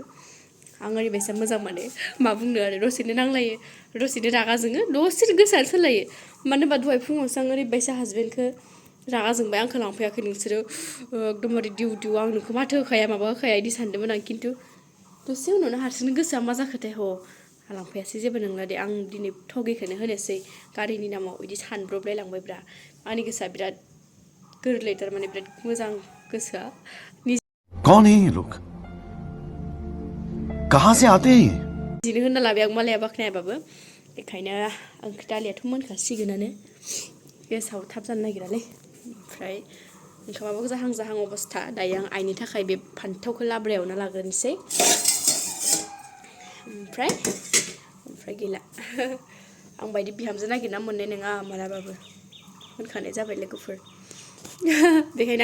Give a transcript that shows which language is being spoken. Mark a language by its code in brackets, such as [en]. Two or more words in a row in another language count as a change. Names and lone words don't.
[brx] आं ओरैबायसा मोजां माने मा बुंनो आरो दसेनो नांलायो दसेनो रागा जोङो दसेनो गोसोआ सोलायो मानो होनबा दहाय फुङावसो आं ओरैबायसा हासबेन्डखौ रागा जोंबाय आंखौ लांफैयाखै नोंसोरो एकदमबारे दिउ दिउ आं नोंखौ माथो होखाया माबा होखाया बिदि सानदोंमोन आं खिन्थु दसे उनावनो हारसिंनो गोसोआ मा जाखोथाय लांफैयासै जेबो नंला दे आं दिनै थगैखौनो होनोसै गारिनि नामाव बिदि सानब्रबलाय लांबायब्रा आंनि गोसोआ बिराद गोरलै थारमाने बिराद मोजां गोसोआ [hi] कौन है ये लोग कहाँ से आते हैं [brx] बिदिनो होनना लाबाय आं मालाया बाख्नायाबाबो बेखायनो आं दालियाथ' मोनखासिगोनानो गेसाव थाब जानो नागिरालै ओमफ्राय ओंखामाबो जाहां जाहां अबस्था दायो आं आइनि थाखाय बे फान्थावखौ लाब्रायावनो लाग्रोनोसै ओमफ्राय गैला आं बायदि बिहामजो नागिरना मोननाय नङा मालाबाबो होनखानाय जाबाय लोगोफोर बेखायनो